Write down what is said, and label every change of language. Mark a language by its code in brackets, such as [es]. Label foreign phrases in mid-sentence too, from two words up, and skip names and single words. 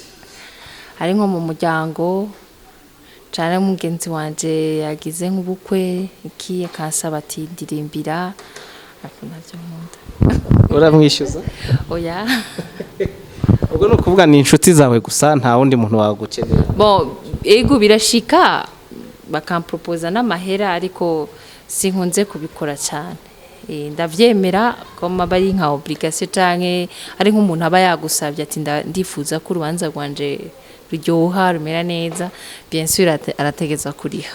[rn] Ari nko mu muryango cyane mugenzi wanje yagize nk'ubukwe iki akansaba ati ndirimbira, ariko ntabyo nkunda. Uramwishyuza? Oya. Ubwo no kuvuga ni inshuti zawe gusa nta wundi muntu wagukenera? Bon, ego birashika bakampropoza n'amahera ariko sinkunze kubikora cyane. Ndavyemera ko mabari nka obligation canke ari nk'umuntu aba yagusabye ati ndifuza ko urubanza rwanje ruryoha rumera neza, [fr] bien sûr [rn] arategeza kuriha.